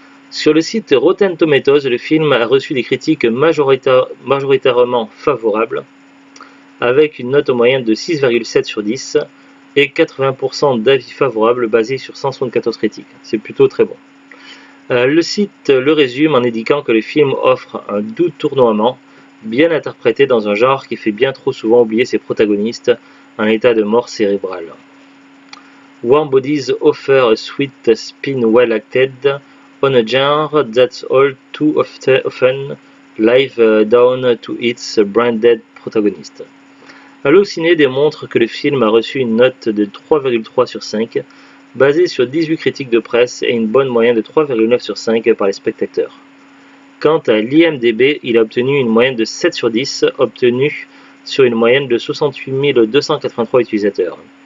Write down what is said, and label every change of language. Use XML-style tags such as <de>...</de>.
<fr>Sur le site Rotten Tomatoes, le film a reçu des critiques majoritairement favorables, avec une note moyenne de 6,7 sur 10 et 80% d'avis favorables basés sur 174 critiques. C'est plutôt très bon. Le site le résume en indiquant que le film offre un doux tournoiement, bien interprété dans un genre qui fait bien trop souvent oublier ses protagonistes en état de mort cérébrale.</fr> <en>Warm Bodies offer a sweet spin well acted on a genre that's all too often live down to its branded protagonist.</en> <fr>Allociné démontre que le film a reçu une note de 3,3 sur 5, basée sur 18 critiques de presse et une bonne moyenne de 3,9 sur 5 par les spectateurs. Quant à l'IMDb, il a obtenu une moyenne de 7 sur 10, obtenue sur une moyenne de 68 283 utilisateurs.</fr>